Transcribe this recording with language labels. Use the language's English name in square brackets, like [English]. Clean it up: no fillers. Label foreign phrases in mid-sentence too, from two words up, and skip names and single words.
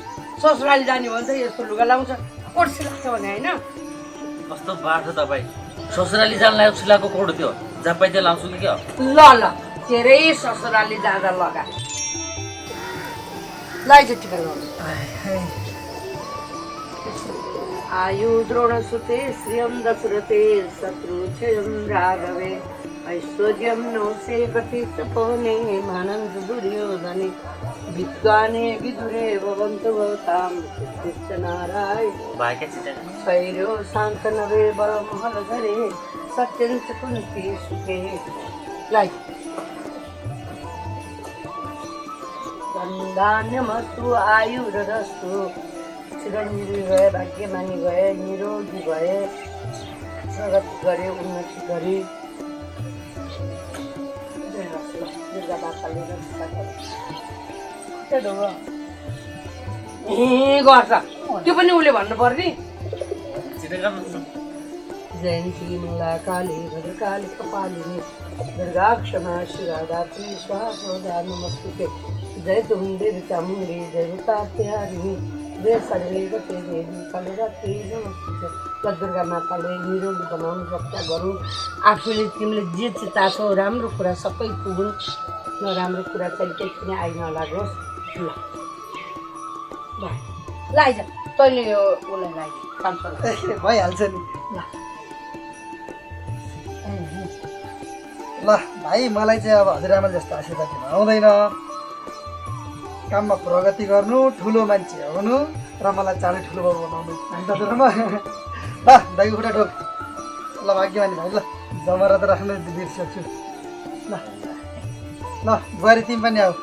[Nepali] ससुराली जाने भने त यस्तो लुगा लाउँछ, कोर्सी लाग्छ भने होइन? कस्तो बाटो तपाईँ। ससुराली जान लागेको सिलाएको कोड थियो, जहाँ पाइ त्यो लाउँछु कि क्या। ल ल तेरै ससुराली जाँदा लगा लाइज टिका लगाउनु। [Sanskrit] आयु द्रोणसुते श्रियं दशरथे शत्रुक्षयं राघवे ऐश्वर्यं नौसे प्रतिष्ठपोने मानन्द दुर्योधने विद्वाने विदुरे भवन्तु भवतां कृष्णनारायण शैर्यो शान्तनवे बलमहलधरे सत्यं च कुन्ती सुखे धन्यमस्तु आयुरस्तु चिरञ्जीवी [Nepali] भए भाग्यमानी भए निरोगी भए प्रगति गरे उन्नति गरे दुर्गा माताले रक्षा गरे गर्छ त्यो पनि उसले भन्नु पर्ने [Sanskrit] जयन्ती मङ्गला काली भद्रकाली कपालिनी दुर्गा क्षमा शिवा दात्री स्वाहा सौदा नमस्ते जय तुम्बे चामुण्डी जय तात्यारिणी जय सर्वे गते देवी कालरात्री नमस्ते [Nepali] दुर्गा माताले निरोगी बनाउनु रक्षा गरौँ आफूले तिमीले जे चाहिँ चासो राम्रो कुरा सबै पुगुन् नराम्रो कुरा चाहिँ केही पनि आइ नलागोस् ल लाइज तैँले यो उसलाई लाइज 500 भइहाल्छ नि ल भाइ मलाई चाहिँ अब हजुरआमा जस्तो आशीर्वाद दिन आउँदैन काममा प्रगति गर्नु ठुलो मान्छे हुनु र मलाई चाँडै ठुलो बाबु बनाउनु होइन हजुरआमा ल दाइको खुट्टा ठोक ल भाग्यमानी भाइ ल जमरा त राख्नु बिर्सेछु ल ल बुहारी तिमी पनि आऊ